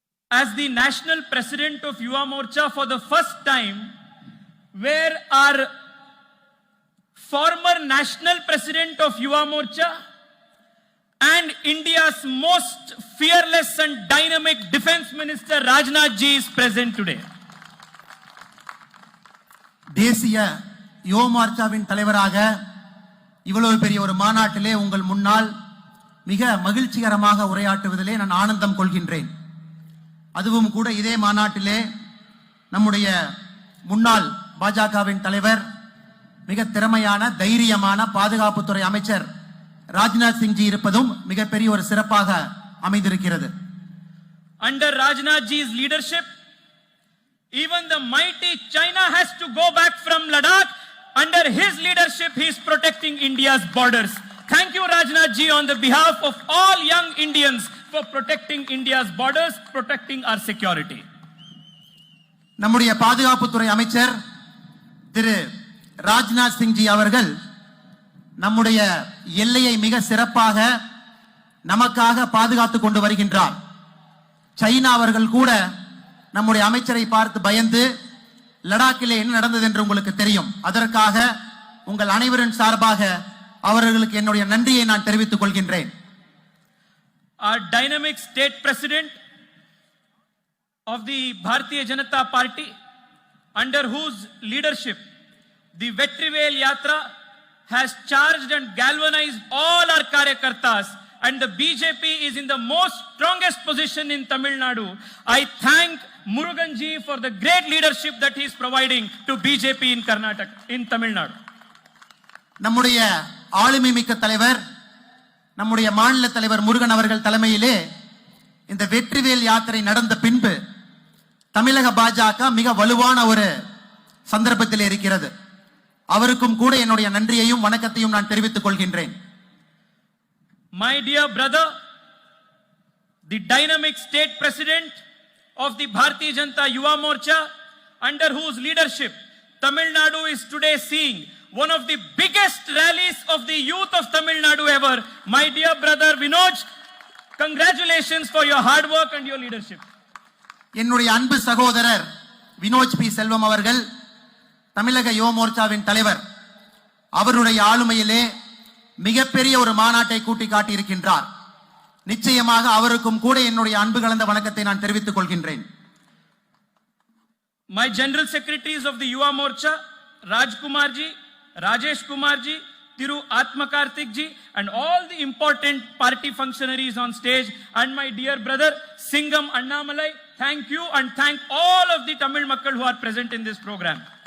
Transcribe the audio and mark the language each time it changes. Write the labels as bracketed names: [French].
[English] as the national president of Yuva Morcha for the first time, where our former national president of Yuva Morcha and India's most fearless and dynamic defense minister Rajnath ji is present today. [Tamil] தேசிய யுவ மோர்ச்சாவின் தலைவராக இவ்வளவு பெரிய ஒரு மாநாட்டிலே உங்கள் முன்னால் மிக மகிழ்ச்சிகரமாக உரையாற்றுவதிலே நான் ஆனந்தம் கொள்கின்றேன். அதுவும் கூட இதே மாநாட்டிலே நம்முடைய முன்னாள் பாஜகவின் தலைவர், மிக திறமையான தைரியமான பாதுகாப்புத்துறை அமைச்சர் ராஜ்நாத் சிங் ஜி இருப்பதும் மிகப்பெரிய ஒரு சிறப்பாக அமைந்திருக்கிறது. [English] Under Rajnath ji's leadership, even the mighty China has to go back from Ladakh. Under his leadership, he is protecting India's borders. Thank you, Rajnath ji, on the behalf of all young Indians for protecting India's borders, protecting our security. [Tamil] நம்முடைய பாதுகாப்புத்துறை அமைச்சர் திரு ராஜ்நாத் சிங் ஜி அவர்கள் நம்முடைய எல்லையை மிக சிறப்பாக நமக்காக பாதுகாத்துக் கொண்டு வருகின்றார். சைனா அவர்கள் கூட நம்முடைய அமைச்சரை பார்த்து பயந்து லடாக்கிலே என்ன நடந்தது என்று உங்களுக்கு தெரியும். அதற்காக உங்கள் அனைவரின் சார்பாக அவர்களுக்கு என்னுடைய நன்றியை நான் தெரிவித்துக் கொள்கின்றேன். [English] Our dynamic state president of the Bharatiya Janata Party, under whose leadership the Vetrivel Yatra has charged and galvanized all our Karyakartas, and the BJP is in the most strongest position in Tamil Nadu. I thank Murugan ji for the great leadership that he is providing to BJP in Karnataka, in Tamil Nadu. [Tamil] நம்முடைய ஆளுமை மிக்க தலைவர், நம்முடைய மாநில தலைவர் முருகன் அவர்கள் தலைமையிலே இந்த வெற்றிவேல் யாத்திரை நடந்த பின்பு தமிழக பாஜக மிக வலுவான ஒரு சந்தர்ப்பத்தில் இருக்கிறது. அவருக்கும் கூட என்னுடைய நன்றியையும் வணக்கத்தையும் நான் தெரிவித்துக் கொள்கின்றேன். [English] My dear brother, the dynamic state president of the Bharatiya Janata Yuva Morcha, under whose leadership Tamil Nadu is today seeing one of the biggest rallies of the youth of Tamil Nadu ever. My dear brother Vinod, congratulations for your hard work and your leadership. [Tamil] என்னுடைய அன்பு சகோதரர் Vinoj B செல்வம் அவர்கள் தமிழக யுவ மோர்ச்சாவின் தலைவர், அவருடைய ஆளுமையிலே மிகப்பெரிய ஒரு மாநாட்டை கூட்டி காட்டி இருக்கின்றார். நிச்சயமாக அவருக்கும் கூட என்னுடைய அன்பு கலந்த வணக்கத்தை நான் தெரிவித்துக் கொள்கின்றேன். [English] My general secretaries of the Yuva Morcha, Rajkumar ji, Rajesh Kumar ji, Thiru Atma Karthik ji, and all the important party functionaries on stage, and my dear brother Singam Annamalai, thank you and thank all of the Tamil Makkal who are present in this program.